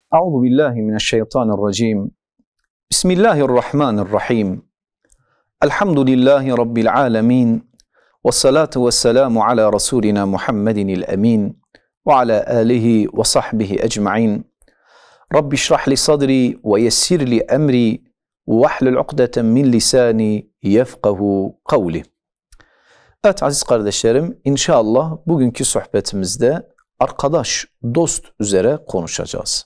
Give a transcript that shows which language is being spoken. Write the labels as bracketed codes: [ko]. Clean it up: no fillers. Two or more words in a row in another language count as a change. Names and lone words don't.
[ar] أعوذ بالله من الشيطان الرجيم. بسم الله الرحمن الرحيم. الحمد لله رب العالمين. والصلاة والسلام على رسولنا محمد الأمين وعلى آله وصحبه أجمعين. رب اشرح لي صدري ويسر لي أمري واحلل عقدة من لساني يفقهوا قولي. [tr] Evet aziz kardeşlerim, inşallah bugünkü sohbetimizde arkadaş, dost üzere konuşacağız.